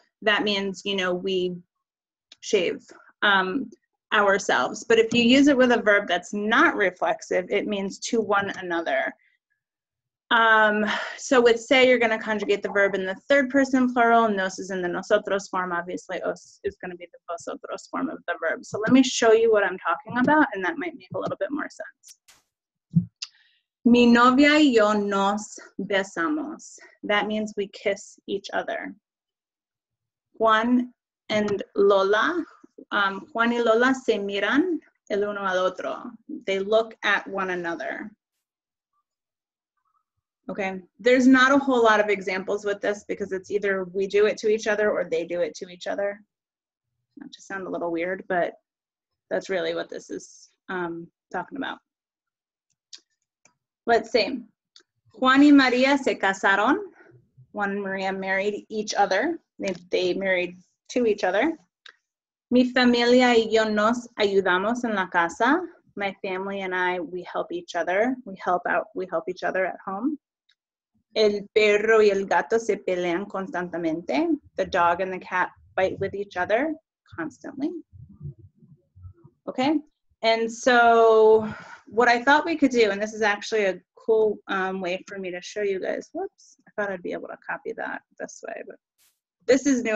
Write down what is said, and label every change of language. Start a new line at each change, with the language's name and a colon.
English: That means, you know, we shave ourselves. But if you use it with a verb that's not reflexive, it means to one another. So with se, you're going to conjugate the verb in the third person plural. Nos is in the nosotros form. Obviously, os is going to be the vosotros form of the verb. So let me show you what I'm talking about, and that might make a little bit more sense.
Spanish: Mi novia y yo nos besamos.
English: That means we kiss each other.
Spanish: Juan and Lola, Juan y Lola se miran el uno al otro.
English: They look at one another. Okay, there's not a whole lot of examples with this because it's either we do it to each other or they do it to each other. Not to sound a little weird, but that's really what this is talking about. Let's see.
Spanish: Juan y María se casaron.
English: Juan and Maria married each other. They married to each other.
Spanish: Mi familia y yo nos ayudamos en la casa.
English: My family and I, we help each other. We help each other at home.
Spanish: El perro y el gato se pelean constantemente.
English: The dog and the cat fight with each other constantly. Okay, and so what I thought we could do, and this is actually a cool way for me to show you guys. Whoops, I thought I'd be able to copy that this way, but this is new.